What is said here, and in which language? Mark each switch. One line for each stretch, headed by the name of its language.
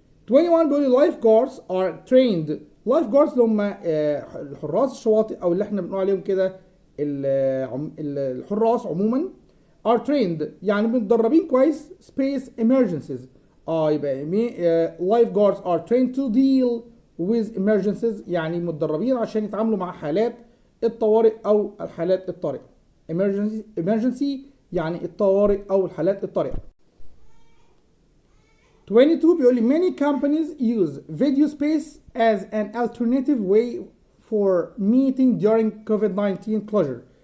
English: 21
Arabic: بيقول لي
English: lifeguards are trained.
Arabic: lifeguards اللي هم الحراس الشواطئ او اللي احنا بنقول عليهم كده الحراس عموما
English: are trained
Arabic: يعني متدربين كويس space emergencies. يبقى
English: lifeguards are trained to deal with emergencies
Arabic: يعني متدربين عشان يتعاملوا مع حالات الطوارئ او الحالات الطارئة. emergency يعني الطوارئ او الحالات الطارئة.
English: 22
Arabic: بيقول لي
English: many companies use video space as an alternative way for meeting during COVID-19 closure.